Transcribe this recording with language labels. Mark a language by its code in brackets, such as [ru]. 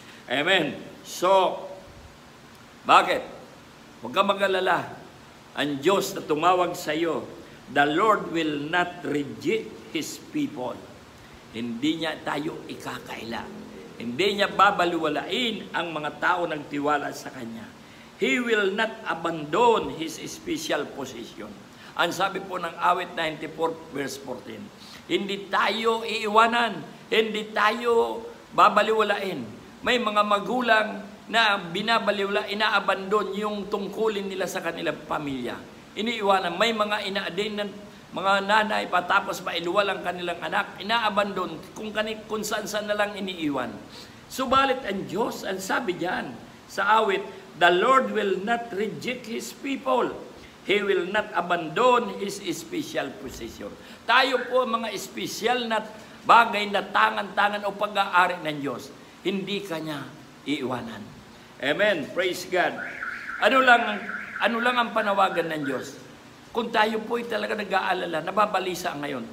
[tl] Amen. So, bakit? Huwag ka mag-alala. Ang Diyos na tumawag sa iyo, [en] the Lord will not reject His people. [tl] Hindi niya tayo ikakaila. Hindi niya babaliwalain ang mga tao nagtiwala sa Kanya. [en] He will not abandon His special position. [tl] Ang sabi po ng awit 94 verse 14, hindi tayo iiwanan, hindi tayo babaliwalain. may mga magulang na binabaliwala, inaabandon yung tungkulin nila sa kanilang pamilya. Iniiwanan. May mga ina-din ng mga nanay patapos mailuwal ang kanilang anak, inaabandon kung saan na lang iniiwan. Subalit ang Diyos, ang sabi diyan sa awit, [en] the Lord will not reject His people. He will not abandon His special possession. [tl] Tayo po mga special na bagay na tangan-tangan o pag-aari ng Diyos, hindi Kanya iiwanan. Amen. Praise God. Ano lang ang panawagan ng Diyos? Kung tayo po ay talaga nag-aalala, nababalisa ngayon.